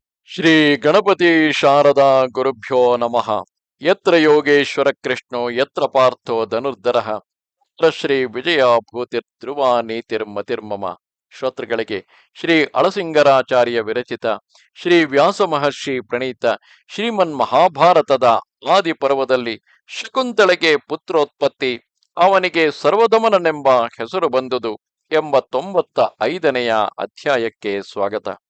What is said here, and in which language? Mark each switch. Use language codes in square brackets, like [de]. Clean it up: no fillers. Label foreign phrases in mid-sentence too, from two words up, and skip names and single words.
[sa] ಶ್ರೀ ಗಣಪತಿ ಶಾರದಾ ಗುರುಭ್ಯೋ ನಮಃ. ಯತ್ರ ಯೋಗೇಶ್ವರ ಕೃಷ್ಣೋ ಯತ್ರ ಪಾರ್ಥೋ ಧನುರ್ಧರಃ ತತ್ರ ಶ್ರೀ ವಿಜಯ ಭೂತಿರ್ ಧ್ರುವ ನೀತಿರ್ಮತಿರ್ಮಮ. [kn] ಶ್ರೋತೃಗಳಿಗೆ ಶ್ರೀ ಅಳಸಿಂಗರಾಚಾರ್ಯ ವಿರಚಿತ ಶ್ರೀ ವ್ಯಾಸ ಮಹರ್ಷಿ ಪ್ರಣೀತ ಶ್ರೀಮನ್ ಮಹಾಭಾರತದ ಆದಿ ಪರ್ವದಲ್ಲಿ ಶಕುಂತಳೆಗೆ ಪುತ್ರೋತ್ಪತ್ತಿ, ಅವನಿಗೆ ಸರ್ವದಮನನೆಂಬ ಹೆಸರು ಬಂದುದು ಎಂಬ 95ನೆಯ ಅಧ್ಯಾಯಕ್ಕೆ ಸ್ವಾಗತ.